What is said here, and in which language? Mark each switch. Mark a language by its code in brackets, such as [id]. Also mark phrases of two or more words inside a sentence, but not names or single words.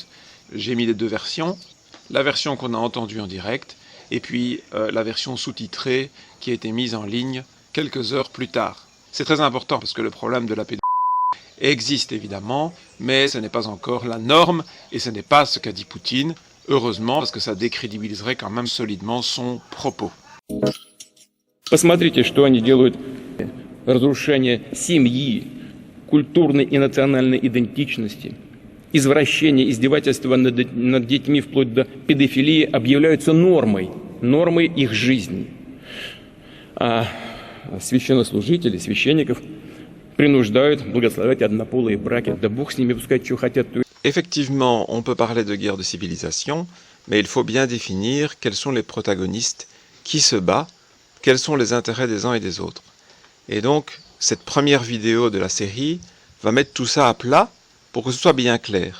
[fr] J'ai mis les deux versions, la version qu'on a entendue en direct, et puis la version sous-titrée qui a été mise en ligne quelques heures plus tard. C'est très important parce que le problème de la pédophilie existe évidemment, mais ce n'est pas encore la norme et ce n'est pas ce qu'a dit Poutine, heureusement, parce que ça décrédibiliserait quand même solidement son propos. [ru] Посмотрите, что они делают. Разрушение семьи, культурной и национальной идентичности, извращение, издевательство над детьми вплоть до педофилии объявляются нормой их жизни. Священнослужители, священников принуждают благословлять однополые браки. Да Бог с ними, пускай что хотят. [fr] Effectivement, on peut parler de guerre de civilisation, mais il faut bien définir quels sont les protagonistes, qui se bat, quels sont les intérêts des uns et des autres. Et donc, cette première vidéo de la série va mettre tout ça à plat pour que ce soit bien clair.